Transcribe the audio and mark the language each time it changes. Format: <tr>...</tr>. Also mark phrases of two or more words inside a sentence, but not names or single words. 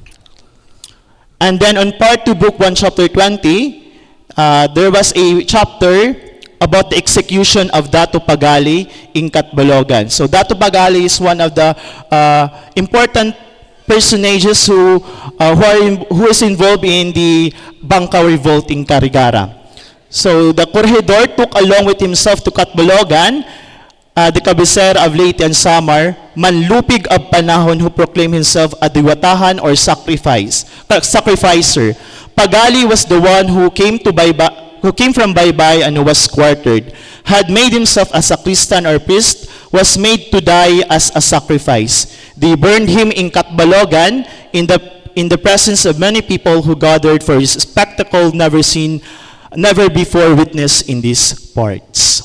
<en>And then on Part 2, Book 1, Chapter 20, there was a chapter about the execution of Dato Pagali in Catbalogan. So Dato Pagali is one of the important personages who is involved in the Bangka Revolt in Carigara. So the corregidor took along with himself to Catbalogan the cabecera of Leyte and Samar,</en> <war>manlupig ab panahon,</war> <en>who proclaimed himself a diwatahan or sacrificer. Pagali was the one who came from Baybay and who was quartered, had made himself a sacristan or priest, was made to die as a sacrifice. They burned him in Catbalogan in the presence of many people who gathered for his spectacle never before witnessed in these parts.</en>